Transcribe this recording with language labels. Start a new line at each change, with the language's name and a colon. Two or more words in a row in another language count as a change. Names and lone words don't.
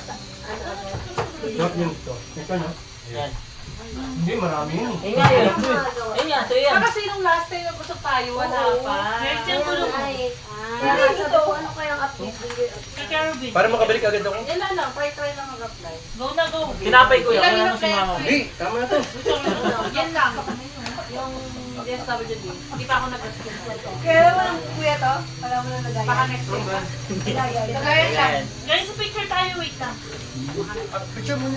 Filipino: Not yun to. Ito no? Yan. Hindi, marami yun. Ayun nga yun. Ayun nga, so yan. Kasi nung
English: last time
Filipino: na gusto tayo, wala pa. Meron siyang kulong. Kaya sabi ko, ano kayang update? Kay Carabin. Para makabalik agad ako. Yan na lang, try lang mag-apply. Go na go. Tinapay ko yan. Wala na si mama. Hindi, tama na to. Yan lang. Yung DSWD. Hindi pa ako nag-apply. Kaya naman, kuya to, alam mo na lagayan. Baka
English: next week.
Filipino: Lagayan lang. Guys, sa picture tayo. Wait lang. Picture muna.